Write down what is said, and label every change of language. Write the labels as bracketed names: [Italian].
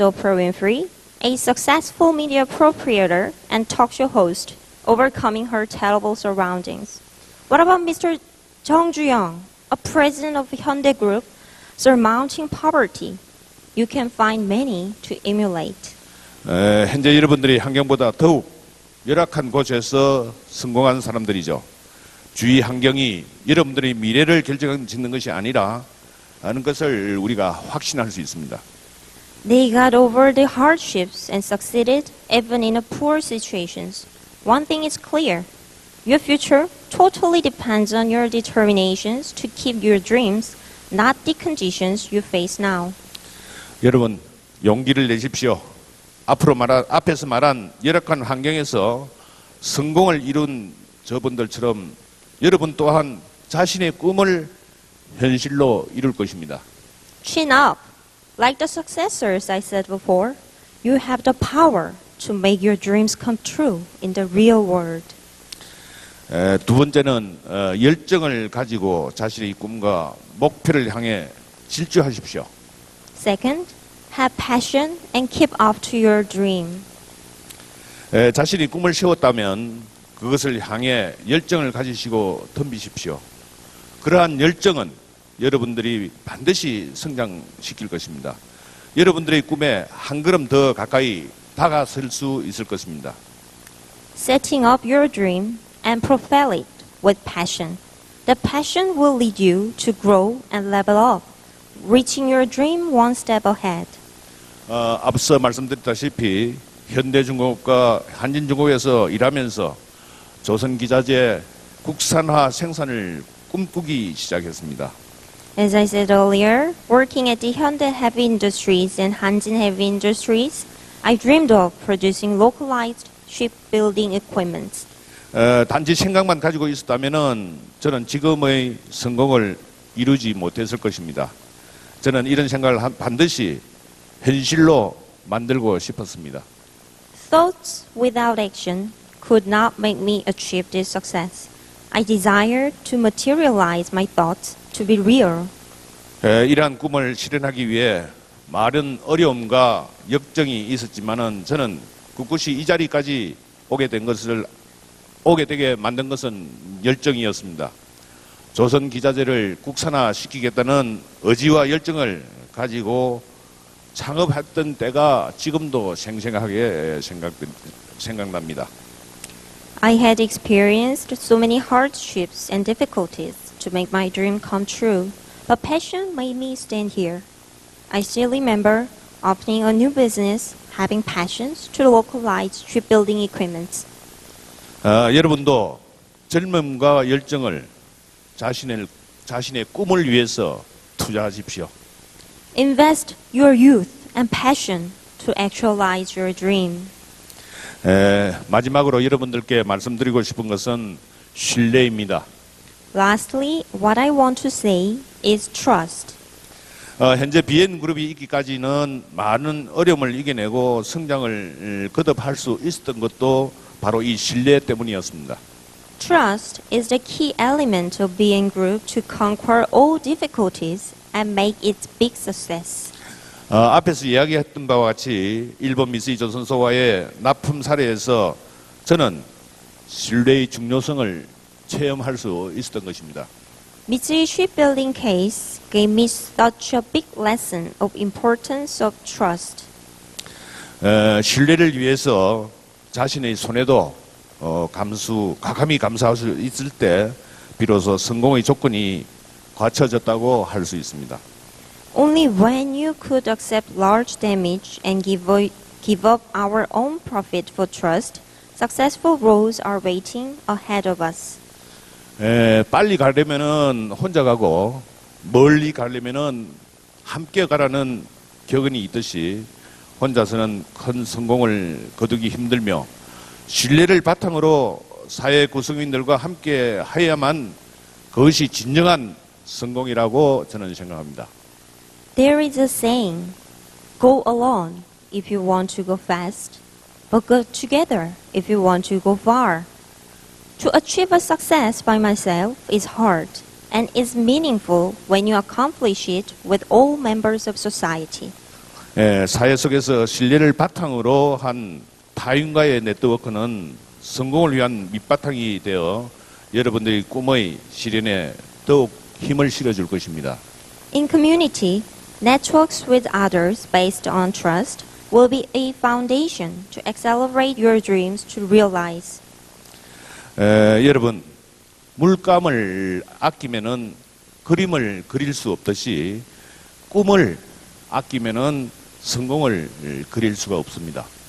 [English] Oprah Winfrey, a successful media appropriator and talk show host, overcoming her terrible surroundings? What about Mr. Jung Ju-young, a president of Hyundai Group, surmounting poverty? You can find many to emulate. [Korean] 현재 여러분들이 환경보다 더욱 열악한 곳에서 성공한 사람들이죠. 주위 환경이 여러분들의 미래를 결정짓는 것이 아니라 하는 것을 우리가 확신할 수 있습니다. [English] They got over the hardships and succeeded even in a poor situations. One thing is clear. Your future totally depends on your determinations to keep your dreams, not the conditions you face now. [Korean] 여러분 용기를 내십시오. 앞에서 말한 열악한 환경에서 성공을 이룬 저분들처럼 여러분 또한 자신의 꿈을 현실로 이룰 것입니다. [English] Chin up. Like the successors I said before, you have the power to make your dreams come true in the real world. [Korean] 두 번째는 열정을 가지고 자신의 꿈과 목표를 향해 질주하십시오. [English] Second, have passion and keep up to your dream. [Korean] 자신이 꿈을 세웠다면 그것을 향해 열정을 가지시고 덤비십시오. 그러한 열정은 여러분들이 반드시 성장시킬 것입니다. 여러분들의 꿈에 한 걸음 더 가까이 다가설 수 있을 것입니다. [English] Setting up your dream and propel it with passion. The passion will lead you to grow and level up, reaching your dream one step ahead. [Korean] 앞서 말씀드렸다시피 현대중공업과 한진중공업에서 일하면서 조선기자재 국산화 생산을 꿈꾸기 시작했습니다. [English] As I said earlier, working at the Hyundai Heavy Industries and Hanjin Heavy Industries, I dreamed of producing localized shipbuilding equipment. [Korean] 단지 생각만 가지고 있었다면은 저는 지금의 성공을 이루지 못했을 것입니다. 저는 이런 생각을 반드시 현실로 만들고 싶었습니다. [English] Thoughts without action could not make me achieve this success. I desired to materialize my thoughts to be real. [Korean] 이러한 꿈을 실현하기 위해 많은 어려움과 역정이 있었지만은 저는 꿋꿋이 이 자리까지 오게 되게 만든 것은 열정이었습니다. 조선 기자재를 국산화 시키겠다는 의지와 열정을 가지고 창업했던 때가 지금도 생생하게 생각납니다. [English] I had experienced so many hardships and difficulties to make my dream come true. but passion made me stand here. I still remember opening a new business, having passions to localize shipbuilding equipment. [Korean] 여러분도 젊음과 열정을 자신의 꿈을 위해서 투자하십시오. [English] Invest your youth and passion to actualize your dream. [Korean] 마지막으로 여러분들께 말씀드리고 싶은 것은 신뢰입니다. [English] Lastly, what I want to say is trust. [Korean] 현재 BN 그룹이 있기까지는 많은 어려움을 이겨내고 성장을 거듭할 수 있었던 것도 바로 이 신뢰 때문이었습니다. [English] Trust is the key element of being group to conquer all difficulties and make it big success. [Korean] 앞에서 이야기했던 바와 같이 일본 미쓰이 조선소와의 납품 사례에서 저는 신뢰의 중요성을 체험할 수 있었던 것입니다. [English] Mitsui Shipbuilding case gave me such a big lesson of importance of trust. [Korean] 신뢰를 위해서 자신의 손해도 가감히 감수할 수 있을 때 비로소 성공의 조건이 갖춰졌다고 할 수 있습니다. [English] Only when you could accept large damage and give up our own profit for trust, successful roads are waiting ahead of us. [Korean] 빨리 가려면은 혼자 가고 멀리 가려면은 함께 가라는 격언이 있듯이 혼자서는 큰 성공을 거두기 힘들며 신뢰를 바탕으로 사회 구성인들과 함께 해야만 그것이 진정한 성공이라고 저는 생각합니다. [English] There is a saying, go alone if you want to go fast, but go together if you want to go far. To achieve a success by myself is hard and is meaningful when you accomplish it with all members of society. [Korean] 사회 속에서 신뢰를 바탕으로 한 타인과의 네트워크는 성공을 위한 밑바탕이 되어 여러분들의 꿈의 실현에 더욱 힘을 실어줄 것입니다. [English] In community, networks with others based on trust will be a foundation to accelerate your dreams to realize. [Korean] 여러분, 물감을 아끼면은 그림을 그릴 수 없듯이 꿈을 아끼면은 성공을 그릴 수가 없습니다.